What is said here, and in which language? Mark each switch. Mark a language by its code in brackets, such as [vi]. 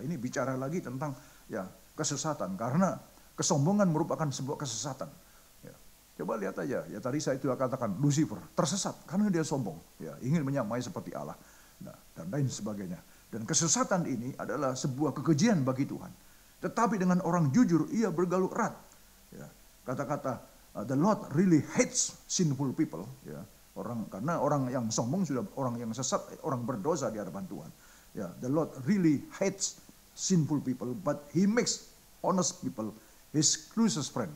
[id] Nah, ini bicara lagi tentang ya kesesatan, karena kesombongan merupakan sebuah kesesatan. Ya. Coba lihat aja, ya tadi saya itu katakan Lucifer tersesat karena dia sombong, ya ingin menyamai seperti Allah. Nah, dan lain sebagainya. Dan kesesatan ini adalah sebuah kekejian bagi Tuhan. Tetapi dengan orang jujur, ia bergaul erat. [en] Ya, kata-kata, the Lord really hates sinful people. [id] Ya, karena orang yang sombong sudah orang yang sesat, orang berdosa di hadapan Tuhan. [en] Ya, the Lord really hates sinful people, but He makes honest people His closest friend.